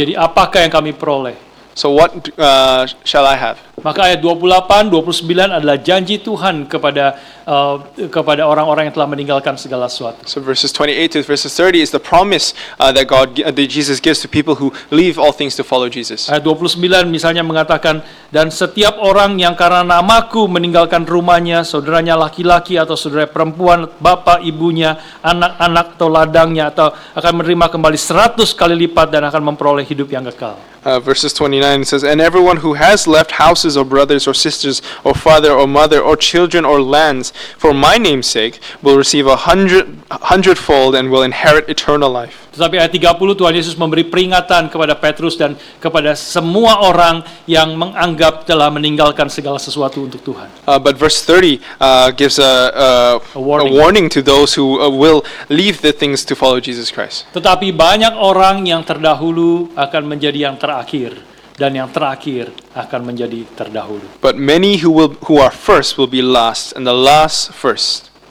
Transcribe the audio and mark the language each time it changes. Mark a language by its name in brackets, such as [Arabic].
[Indonesian] Jadi apakah yang kami peroleh? [English] So what shall I have? [Indonesian] Maka ayat 28, 29 adalah janji Tuhan kepada orang-orang yang telah meninggalkan segala sesuatu. [English] So verses 28 to verses 30 is the promise that Jesus gives to people who leave all things to follow Jesus. [Indonesian] Ayat 29 misalnya mengatakan, dan setiap orang yang karena namaku meninggalkan rumahnya, saudaranya laki-laki atau saudara perempuan, bapak, ibunya, anak-anak atau ladangnya, atau akan menerima kembali 100 kali lipat dan akan memperoleh hidup yang kekal. [English] Verses 29 says, and everyone who has left houses or brothers or sisters or father or mother or children or lands for my name's sake will receive 100-fold and will inherit eternal life. [Indonesian] Tetapi ayat 30 Tuhan Yesus memberi peringatan kepada Petrus dan kepada semua orang yang menganggap telah meninggalkan segala sesuatu untuk Tuhan. [English] But verse 30 gives a warning to those who will leave the things to follow Jesus Christ. [Indonesian] Tetapi banyak orang yang terdahulu akan menjadi yang terakhir, dan yang terakhir akan menjadi terdahulu. [English] But many who are first will be last, and the last first.